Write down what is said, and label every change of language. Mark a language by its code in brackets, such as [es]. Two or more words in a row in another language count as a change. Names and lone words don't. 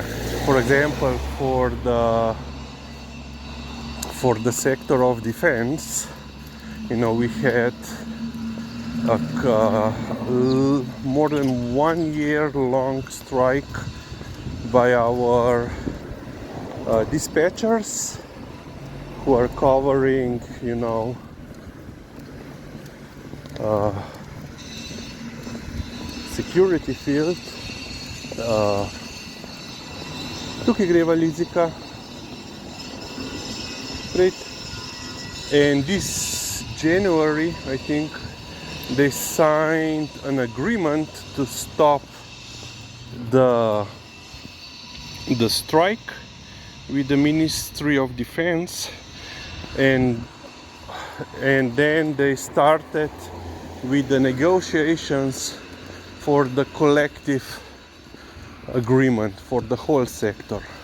[en] For example, for the sector of defense, we had a more than 1 year long strike by our dispatchers who are covering, security field. [sl] Tukaj greva Lizika. [en] Right. And this January, I think, they signed an agreement to stop the strike with the Ministry of Defense, and then they started with the negotiations for the collective agreement for the whole sector.